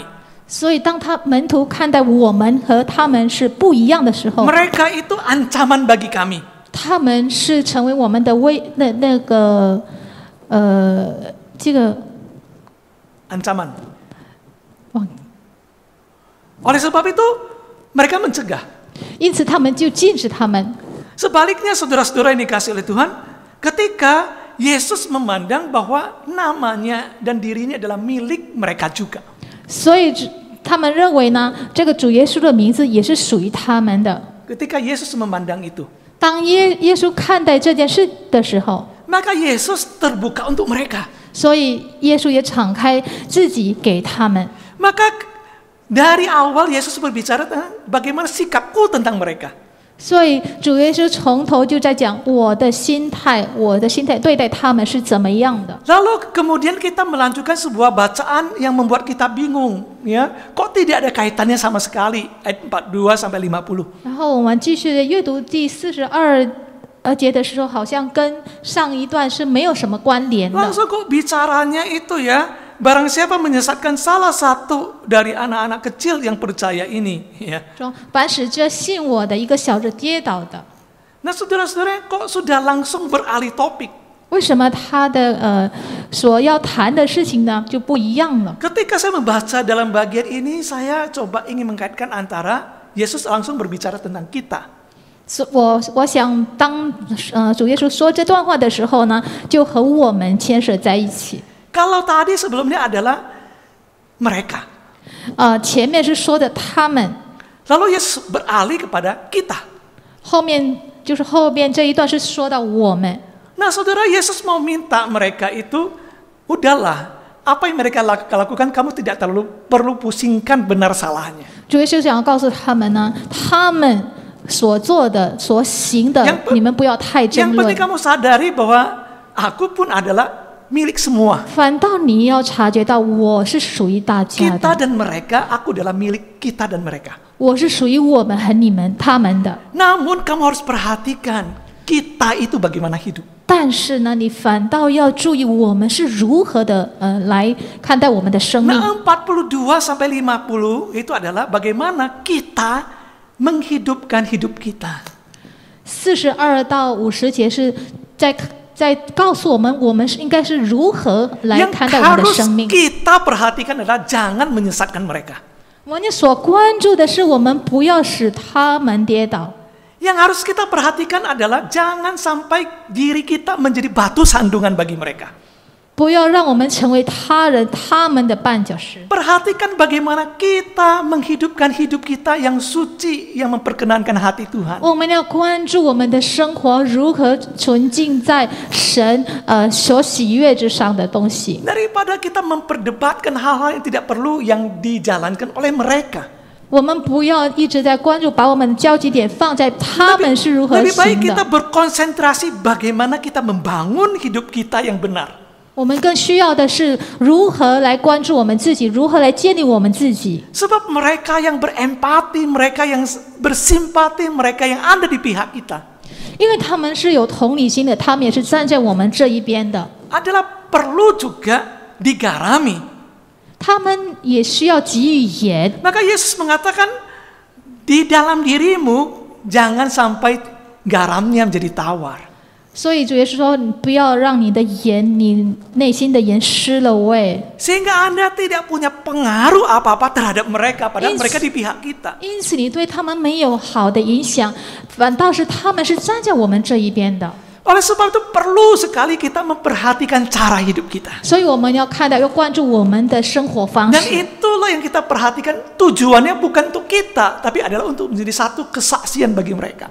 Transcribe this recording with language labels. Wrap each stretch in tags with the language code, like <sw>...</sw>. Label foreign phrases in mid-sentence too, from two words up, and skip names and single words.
<zh>所以，当门徒看待我们和他们是不一样的时候，</zh> <id>mereka itu ancaman bagi kami.</id> <zh>他们是成为我们的这个</zh> <id>ancaman. Oleh sebab itu, mereka mencegah.</id> <zh>因此他们就禁止他们。</zh> <id>Sebaliknya, saudara-saudara yang dikasih oleh Tuhan, ketika Yesus memandang bahwa namanya dan dirinya adalah milik mereka juga.</id> <zh>所以他们认为呢，这个主耶稣的名字也是属于他们的。</zh> <id>Ketika Yesus memandang itu,</id> <zh>当耶稣看待这件事的时候，</zh> <id>maka Yesus terbuka untuk mereka.</id> <zh>所以耶稣也敞开自己给他们。</zh> <id>Maka dari awal Yesus berbicara tentang bagaimana sikapku tentang mereka.</id> <zh>所以主耶稣从头就在讲我的心态对待他们是怎么样的。</zh> <id>Lalu kemudian kita melanjutkan sebuah bacaan yang membuat kita bingung, ya. Kok tidak ada kaitannya sama sekali ayat 42 sampai 50.</id> <zh>然后我们继续阅读第42节的时候，好像跟上一段是没有什么关联的。</zh> <id>Langsung kok bicaranya itu ya, barang siapa menyesatkan salah satu dari anak-anak kecil yang percaya ini, ya.</id> <zh>说凡使这信我的一个小子跌倒的。</zh> <id>Nah, saudara-saudara, kok sudah langsung beralih topik?</id> <zh>为什么他的所要谈的事情呢就不一样了？</zh> <id>Ketika saya membaca dalam bagian ini, saya coba ingin mengkaitkan antara Yesus langsung berbicara tentang kita.</id> <zh>我想当主耶稣说这段话的时候呢，就和我们牵涉在一起。</zh> <id>Kalau tadi sebelumnya adalah mereka.</id> <zh>前面是说的他们，</zh> <id>Lalu Yesus beralih kepada kita.</id> <zh>后面这一段是说到我们。</zh> <id>Nah, saudara, Yesus mau minta mereka itu, udahlah, apa yang mereka lakukan kamu tidak terlalu perlu pusingkan benar salahnya.</id> <zh>主耶稣想要告诉他们呢，他们所做的、所行的，你们不要太争 Yang 论</zh> <id>penting。kamu sadari bahwa aku pun adalah milik semua.</id> <zh>反倒你要察觉到，我是属于大家 Kita 的，</zh> <id>dan mereka, aku adalah milik kita dan mereka.</id> <zh>我是属于我们和你们、他们的。</zh> <id>Namun kamu harus perhatikan kita itu bagaimana hidup.</id> <zh>但是呢，你反倒要注意我们是如何的来看待我们的生命。</zh> <id>Nah, 42 sampai 50 itu adalah bagaimana kita menghidupkan hidup kita.</id> <zh>42 到50节是在告诉我们，我们应该是如何来 Yang 看待我们的 harus 生命。</zh> <id>kita perhatikan adalah jangan menyesatkan mereka.</id> <zh>我们所关注的是，我们不要使他们跌倒。</zh> <id>Yang harus kita perhatikan adalah jangan sampai diri kita menjadi batu sandungan bagi mereka.</id> <zh>不要让我们成为他们的绊脚石。</zh> <id>Perhatikan bagaimana kita menghidupkan hidup kita yang suci, yang memperkenankan hati Tuhan.</id> <zh>我们要关注我们的生活如何纯净在神所喜悦之上的东西，</zh> <id>Daripada kita memperdebatkan hal-hal yang tidak perlu yang dijalankan oleh mereka.</id> <zh>我们不要一直在关注，把我们的焦集点放在他们是如何</zh> <id>Lebih baik</id> <zh>行 kita 的。</zh> <id>berkonsentrasi bagaimana kita membangun hidup kita yang benar.</id> <zh>我们更需要的是如何来关注我们自己，如何来建立我们自己。</zh> <id>Sebab mereka yang berempati, mereka yang bersimpati, mereka yang ada di pihak kita,</id> <zh>因为他们是有同理心的，他们也是站在我们这一边的，</zh> <id>adalah perlu juga digarami.</id> <zh>他们也需要给予盐。</zh> <id>Maka Yesus mengatakan, di dalam dirimu jangan sampai garamnya menjadi tawar.</id> <zh>所以主耶稣说：“你不要让你的盐，你内心的盐失了味。</zh> <id>Sehingga Anda tidak punya pengaruh apa-apa terhadap mereka, padahal mereka di pihak kita.</id> <zh>因此，你对他们没有好的影响，反倒是他们是站在我们这一边的。</zh> <id>Oleh sebab itu perlu sekali kita memperhatikan cara hidup kita.</id> <zh>所以我们要看到，要关注我们的生活方 Dan 式。</zh> <id>itu Itulah yang kita perhatikan, tujuannya bukan untuk kita, tapi adalah untuk menjadi satu kesaksian bagi mereka.</id>